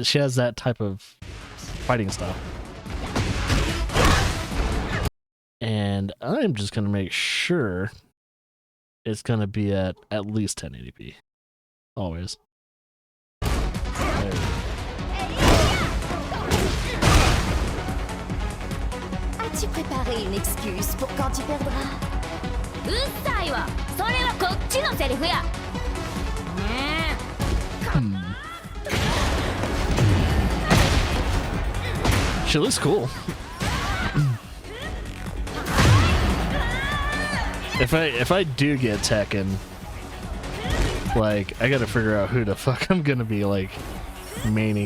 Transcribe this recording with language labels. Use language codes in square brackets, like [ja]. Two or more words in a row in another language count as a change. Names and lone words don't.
[en] She has that type of fighting style. And I'm just gonna make sure it's gonna be at least 1080p. Always. [fr] As-tu préparé une excuse pour quand tu perdras? [ja] うっさいわ。それはこっちのセリフや。ねえ。 [en] She looks cool. If I do get Tekken, like I gotta figure out who the fuck I'm gonna be like maining.